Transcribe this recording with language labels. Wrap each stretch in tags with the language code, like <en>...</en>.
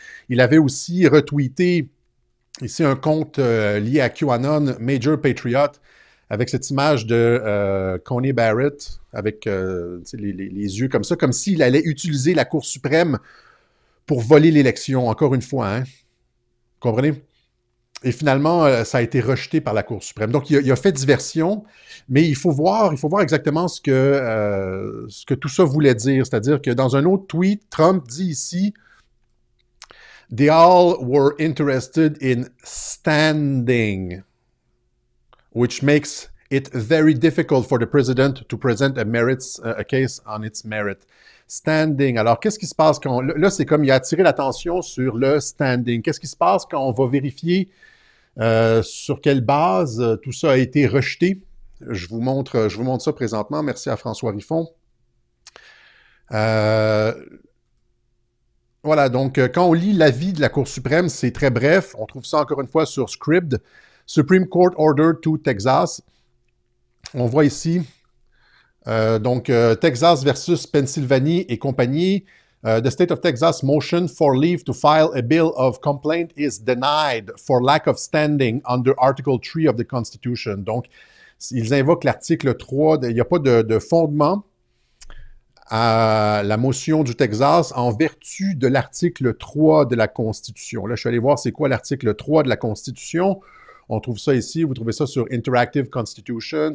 <fr>Il avait aussi retweeté ici un compte lié à QAnon, Major Patriot, avec cette image de Coney Barrett, avec les yeux comme ça, comme s'il allait utiliser la Cour suprême pour voler l'élection, encore une fois. Hein? Vous comprenez? Et finalement, ça a été rejeté par la Cour suprême. Donc, il a fait diversion, mais il faut voir exactement ce que tout ça voulait dire. C'est-à-dire que dans un autre tweet, Trump dit ici</fr> <en>« They all were interested in standing, which makes it very difficult for the president to present a case on its merit. » Standing.</en> <fr>Alors, qu'est-ce qui se passe quand... Là, c'est comme il a attiré l'attention sur le standing. Qu'est-ce qui se passe quand on va vérifier sur quelle base tout ça a été rejeté? Je vous montre ça présentement. Merci à François Riffon. Voilà, donc quand on lit l'avis de la Cour suprême, c'est très bref. On trouve ça encore une fois sur Scribd.</fr> <en>Supreme Court Order to Texas.</en> <fr>On voit ici... Texas versus Pennsylvanie et compagnie.</fr> <en>The state of Texas motion for leave to file a bill of complaint is denied for lack of standing under Article 3 of the Constitution.</en> <fr>Donc, ils invoquent l'article 3. Il n'y a pas de fondement à la motion du Texas en vertu de l'article 3 de la Constitution. Là, je suis allé voir c'est quoi l'article 3 de la Constitution. On trouve ça ici, vous trouvez ça sur Interactive Constitution.</fr>